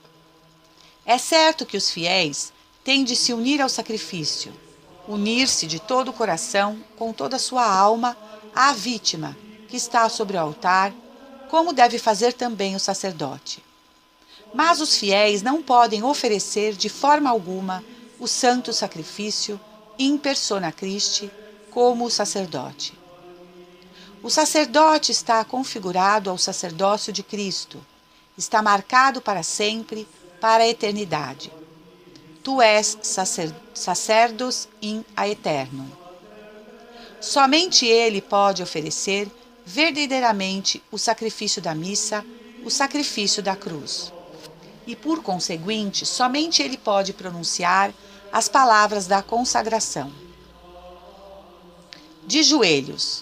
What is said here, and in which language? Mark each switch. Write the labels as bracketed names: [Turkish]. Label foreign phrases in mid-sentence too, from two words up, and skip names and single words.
[Portuguese] É certo que os fiéis têm de se unir ao sacrifício, unir-se de todo o coração, com toda a sua alma, à vítima que está sobre o altar, como deve fazer também o sacerdote. Mas os fiéis não podem oferecer de forma alguma o santo sacrifício [Latin] in persona Christi [Portuguese] como o sacerdote. O sacerdote está configurado ao sacerdócio de Cristo, está marcado para sempre, para a eternidade. [Latin] Tu és sacerdos in aeternum. [Portuguese] Somente ele pode oferecer verdadeiramente o sacrifício da missa, o sacrifício da cruz. E, por conseguinte, somente ele pode pronunciar as palavras da consagração. De joelhos.